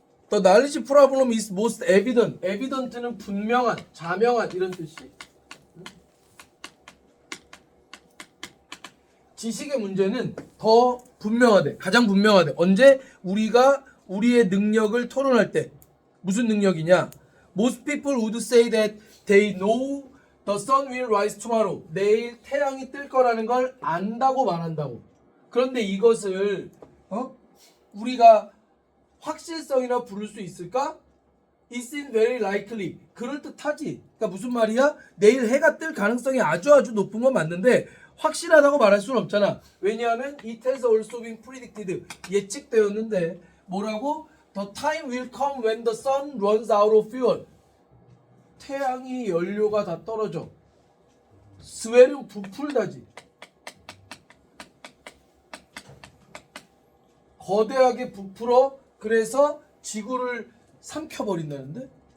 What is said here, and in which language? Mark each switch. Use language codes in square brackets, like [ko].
[en] The knowledge problem is most evident. [ko] evident는 분명한, 자명한 이런 뜻이. 지식의 문제는 더 분명하대. 가장 분명하대. 언제? 우리가 우리의 능력을 토론할 때. 무슨 능력이냐? [en] Most people would say that they know the sun will rise tomorrow. [ko] 내일 태양이 뜰 거라는 걸 안다고 말한다고. 그런데 이것을 우리가 확실성이라 부를 수 있을까? [en] It seems very likely. [ko] 그럴듯하지. 그러니까 무슨 말이야? 내일 해가 뜰 가능성이 아주 높은 건 맞는데 확실하다고 말할 수는 없잖아. 왜냐하면 [en] it has also been predicted. [ko] 예측되었는데 뭐라고? [en] The time will come when the sun runs out of fuel. [ko] 태양이 연료가 다 떨어져. 스웰은 부풀다지. 거대하게 부풀어. 그래서 지구를 삼켜버린다는데?